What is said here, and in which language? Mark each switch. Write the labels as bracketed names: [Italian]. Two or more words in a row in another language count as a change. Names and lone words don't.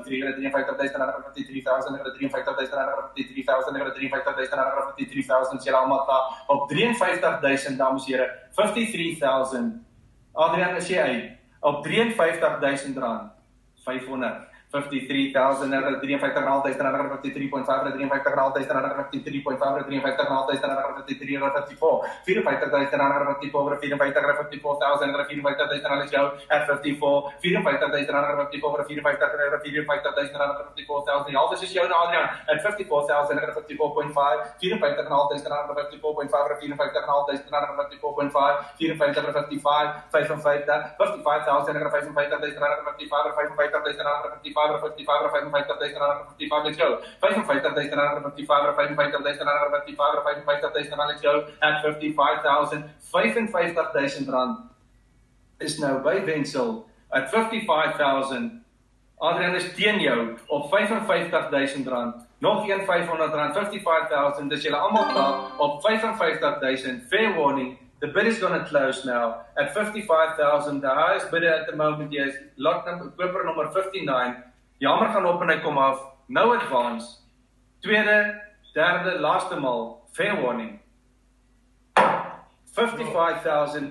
[Afrikaans] 53,000 julle almal daar op 53,000 dames en here 53,000 Adrian is jy uit op 53,000 rand 500 53,000 53,553.5 53,553.5 54,000 [English] let's go at [Afrikaans] 54 54,000 die half is jou Adrian [English] at 54,000 [Afrikaans] 54,5 54,554.5 54,554.5 55,000 [English] let's go [Afrikaans] 55,000 [English] let's go at [Afrikaans] 55,000 55,000 rand is nou by Wensel [English] at 55,000 [Afrikaans] Adrian is teen jou op 55,000 rand nog een 500 rand 55,000 dis julle almal daar op 55,000 [English] fair warning. The bid is going to close now at 55,000. The highest bidder at the moment is lot number [Afrikaans] koper nummer [English] 59. [Afrikaans] Jammer gaan op en hy kom af. [English] No advance. [Afrikaans] Tweede, derde, laaste mal. [English] Fair warning. 55,000.